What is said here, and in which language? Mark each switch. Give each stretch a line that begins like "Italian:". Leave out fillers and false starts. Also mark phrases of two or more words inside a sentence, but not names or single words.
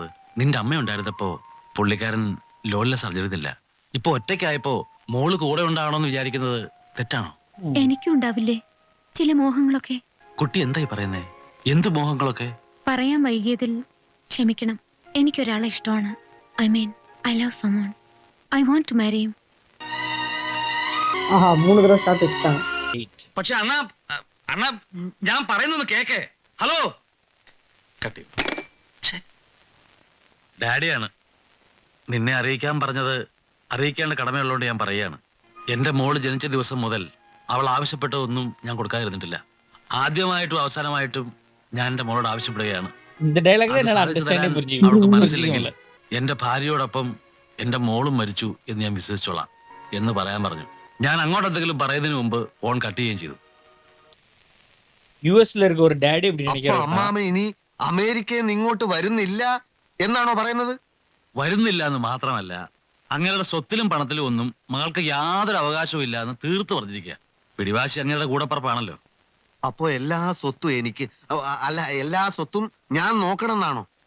Malayalam: നിന്റെ അമ്മ ഉണ്ടായിരുന്നപ്പോ പുള്ളിക്കാരൻ ലോണിലെ സർജറി ഇല്ല. ഇപ്പൊ ഒറ്റയ്ക്കായപ്പോ മോള് കൂടെ ഉണ്ടാവണമെന്ന് വിചാരിക്കുന്നത് തെറ്റാണോ? എനിക്കും ഉണ്ടാവില്ലേ ചില മോഹങ്ങളൊക്കെ. കുട്ടി എന്തായി പറയുന്നേ? എന്ത് മോഹങ്ങളൊക്കെ? പറയാൻ വൈകിയതിൽ ക്ഷമിക്കണം. എനിക്കൊരാളെ ഇഷ്ടമാണ്.
English: I love someone. I want to marry him.
Malayalam: ആഹാ 3 തവണ ഷോട്ട് വെച്ചിട്ടാണ്. പക്ഷെ അണ്ണ ഞാൻ പറയുന്നത് കേക്കേ. ഹലോ കട്ടി. ഡാഡിയാണ് നിന്നെ അറിയിക്കാൻ പറഞ്ഞത്. അറിയിക്കേണ്ട കടമയുള്ളതുകൊണ്ട് ഞാൻ പറയാണ്. എന്റെ മോള് ജനിച്ച ദിവസം മുതൽ അവൾ ആവശ്യപ്പെട്ടതൊന്നും ഞാൻ കൊടുക്കാതിരുന്നിട്ടില്ല. ആദ്യമായിട്ടും അവസാനമായിട്ടും ഞാൻ എന്റെ മോളോട് ആവശ്യപ്പെടുകയാണ്.
Tamil: இந்த டயலாக்ல என்னால
Malayalam: അത്
Tamil: அண்டர்ஸ்டாண்ட்
Malayalam: സാധിച്ചു തരാൻ അവൾക്ക് മനസ്സില്ലെങ്കിൽ
Tamil: புரிஞ்சுக்கல.
Malayalam: എന്റെ ഭാര്യയോടൊപ്പം എന്റെ മോളും മരിച്ചു എന്ന് ഞാൻ വിശ്വസിച്ചോളാം എന്ന് പറയാൻ പറഞ്ഞു. ഞാൻ അങ്ങോട്ട് എന്തെങ്കിലും പറയുന്നതിന് മുമ്പ് ഫോൺ കട്ട് ചെയ്യുകയും ചെയ്തു.
Tamil: യുഎസ്ல இருக்க ஒரு டாடி இப்படி
Malayalam: അപ്പൊ
Tamil: நினைக்கிறாரு.
Malayalam: അമ്മാമ ഇനി അമേരിക്കയിൽ നിന്ന് ഇങ്ങോട്ട് വരുന്നില്ല എന്നാണോ പറയുന്നത്? വരുന്നില്ല എന്ന് മാത്രമല്ല, അങ്ങയുടെ സ്വത്തിലും പണത്തിലും ഒന്നും മകൾക്ക് യാതൊരു അവകാശവും ഇല്ല എന്ന് തീർത്ത് പറഞ്ഞിരിക്കുക. പിടിവാശി അങ്ങയുടെ കൂടപ്പറപ്പാണല്ലോ. അപ്പൊ എല്ലാ സ്വത്തും എനിക്ക്, അല്ല എല്ലാ സ്വത്തും ഞാൻ നോക്കണം എന്നാണോ?